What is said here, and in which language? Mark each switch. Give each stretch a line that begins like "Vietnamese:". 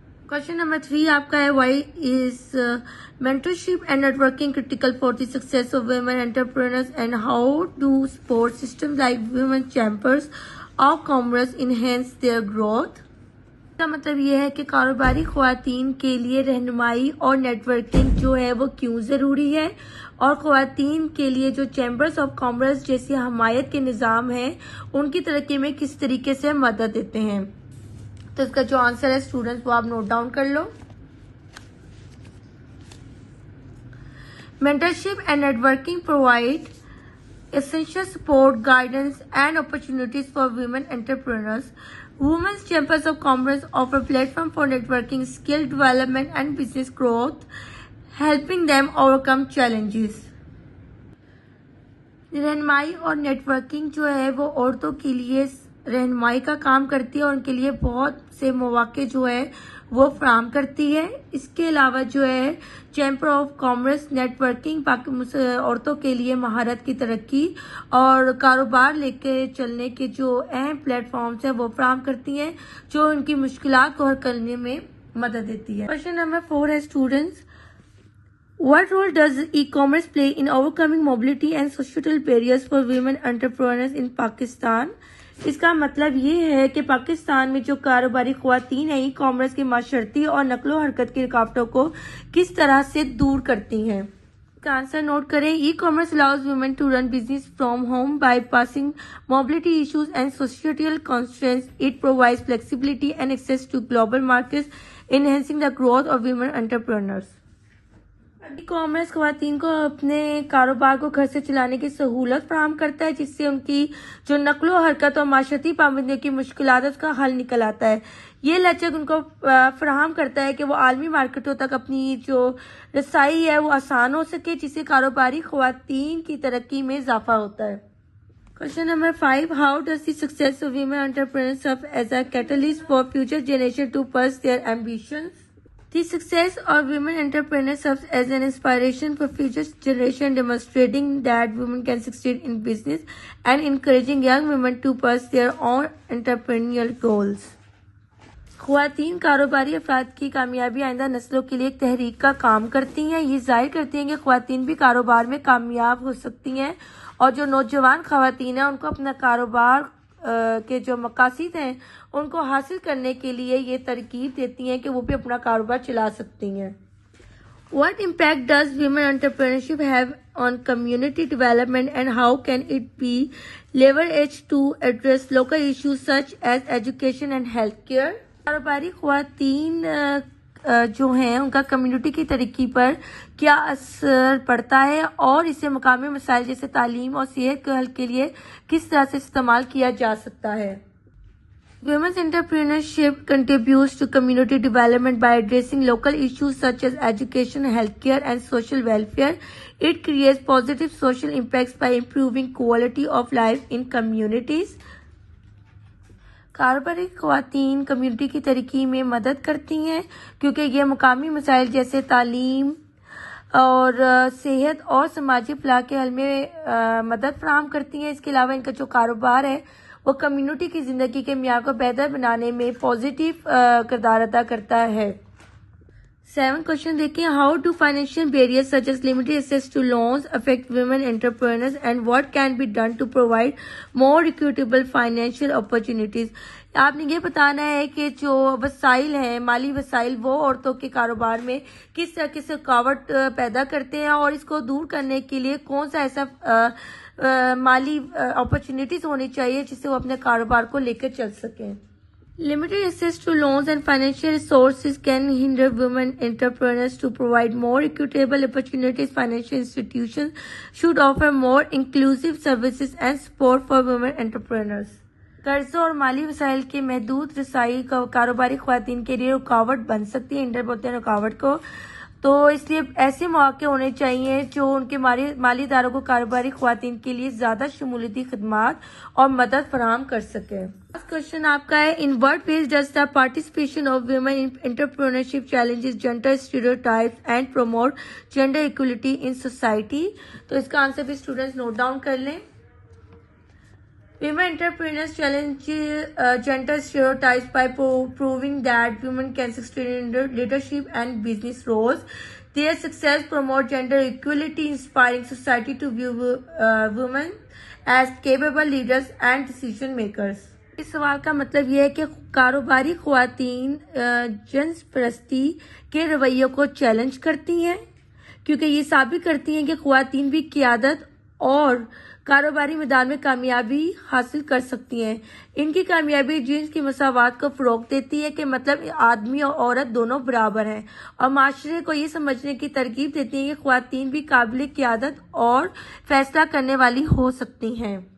English: Question number 3
Urdu: آپ کا ہے
English: Why is mentorship and networking critical for the success of women entrepreneurs, and how do support systems like women chambers of commerce enhance their growth؟
Urdu: اس کا مطلب یہ ہے کہ کاروباری خواتین کے لیے رہنمائی اور نیٹورکنگ جو ہے وہ کیوں ضروری ہے، اور خواتین کے لیے جو چیمبرز آف کامرس جیسی حمایت کے نظام ہیں ان کی ترقی میں کس طریقے سے مدد دیتے ہیں۔ تو اس کا جو آنسر ہے اسٹوڈنٹس وہ آپ نوٹ ڈاؤن کر لو۔
English: Mentorship and networking provide essential support, guidance, and opportunities for women entrepreneurs. Women's Chambers of Commerce offer platform for networking, skill development, and business growth, helping them overcome challenges.
Urdu: رہنمائی اور networking جو ہے وہ عورتوں کے لیے رہنمائی کا کام کرتی ہے اور ان کے لیے بہت سے مواقع جو ہے وہ فراہم کرتی ہے۔ اس کے علاوہ جو ہے چیمبر آف کامرس نیٹورکنگ عورتوں کے لیے مہارت کی ترقی اور کاروبار لے کے چلنے کے جو اہم پلیٹ فارمز ہیں وہ فراہم کرتی ہیں، جو ان کی مشکلات کو حل کرنے میں مدد دیتی ہے۔ کویشچن نمبر 4 ہے students
English: What role does e-commerce play in overcoming mobility and societal barriers for women entrepreneurs in Pakistan؟
Urdu: اس کا مطلب یہ ہے کہ پاکستان میں جو کاروباری خواتین ہیں ای کامرس کی معاشرتی اور نقل و حرکت کی رکاوٹوں کو کس طرح سے دور کرتی ہیں۔ کا آنسر نوٹ کریں.
English: E commerce allows women to run business from home by passing mobility issues and societal constraints. It provides flexibility and access to global markets, enhancing the growth of women entrepreneurs.
Urdu: E commerce خواتین کو اپنے کاروبار کو گھر سے چلانے کی سہولت فراہم کرتا ہے، جس سے ان کی جو نقل و حرکت اور معاشرتی پابندیوں کی مشکلات کا حل نکل آتا ہے. یہ لچک ان کو فراہم کرتا ہے کہ وہ عالمی مارکیٹوں تک اپنی جو رسائی ہے وہ آسان ہو سکے، جس سے کاروباری خواتین کی ترقی میں اضافہ ہوتا ہے.
English: Question number 5. How does the success of women entrepreneurs serve as a catalyst for future generations to pursue their ambitions? The success of women entrepreneurs serves as an inspiration for future generations, demonstrating that women can succeed in business and encouraging young women to pursue their own entrepreneurial goals.
Urdu: خواتین کاروباری افراد کی کامیابی آئندہ نسلوں کے لیے ایک تحریک کا کام کرتی ہیں. یہ ظاہر کرتی ہیں کہ خواتین بھی کاروبار میں کامیاب ہو سکتی ہیں، اور جو نوجوان خواتین ہیں ان کو اپنا کاروبار کے جو مقاصد ہیں ان کو حاصل کرنے کے لیے یہ ترغیب دیتی ہیں کہ وہ بھی اپنا کاروبار چلا سکتی ہیں.
English: What impact does women entrepreneurship have on community development, and how can it be leveraged to address local issues such as education and healthcare?
Urdu: کاروباری خواتین جو ہیں ان کا کمیونٹی کی ترقی پر کیا اثر پڑتا ہے، اور اسے مقامی مسائل جیسے تعلیم اور صحت کے حل کے لیے کس طرح سے استعمال کیا جا سکتا ہے.
English: Women's entrepreneurship contributes to community development by addressing local issues such as education, healthcare, and social welfare. It creates positive social impacts by improving quality of life in communities.
Urdu: کاروباری خواتین کمیونٹی کی ترقی میں مدد کرتی ہیں کیونکہ یہ مقامی مسائل جیسے تعلیم اور صحت اور سماجی فلاح کے حل میں مدد فراہم کرتی ہیں. اس کے علاوہ ان کا جو کاروبار ہے وہ کمیونٹی کی زندگی کے معیار کو بہتر بنانے میں پازیٹیو کردار ادا کرتا ہے. 7 question دیکھیں.
English: How do financial barriers such as limited access to loans affect women entrepreneurs, and what can be done to provide more equitable financial opportunities?
Urdu: آپ نے یہ بتانا ہے کہ جو وسائل ہیں، مالی وسائل، وہ عورتوں کے کاروبار میں کس طرح کی رکاوٹ پیدا کرتے ہیں، اور اس کو دور کرنے کے لیے کون سا ایسا مالی اپرچونیٹیز ہونی چاہیے جس سے وہ اپنے کاروبار کو لے کر چل سکیں.
English: Limited access to loans and financial resources can hinder women entrepreneurs to provide more equitable opportunities. Financial institutions should offer more inclusive services and support for women entrepreneurs.
Urdu: قرضوں اور مالی وسائل کے محدود رسائی کاروباری خواتین کے لیے رکاوٹ بن سکتی ہے، ہنڈر بولتے ہیں رکاوٹ کو. تو اس لیے ایسے مواقع ہونے چاہیے جو ان کے مالی اداروں کو کاروباری خواتین کے لیے زیادہ شمولیتی خدمات اور مدد فراہم کر سکے. فرسٹ کوشچن آپ کا ہے.
English: In what ways does the participation of women in entrepreneurship challenges gender stereotypes and promote gender equality in society?
Urdu: تو اس کا آنسر بھی اسٹوڈنٹس نوٹ ڈاؤن کر لیں.
English: Women entrepreneurs challenge gender stereotypes by proving that women can succeed in leadership and business roles. Their success promotes gender equality, inspiring society to view women as capable leaders and decision makers.
Urdu: اس سوال کا مطلب یہ ہے کہ کاروباری خواتین جنس پرستی کے رویوں کو چیلنج کرتی ہیں کیونکہ یہ ثابت کرتی ہیں کہ خواتین بھی قیادت اور کاروباری میدان میں کامیابی حاصل کر سکتی ہیں. ان کی کامیابی جنس کی مساوات کو فروغ دیتی ہے کہ مطلب آدمی اور عورت دونوں برابر ہیں، اور معاشرے کو یہ سمجھنے کی ترغیب دیتی ہے کہ خواتین بھی قابل قیادت اور فیصلہ کرنے والی ہو سکتی ہیں.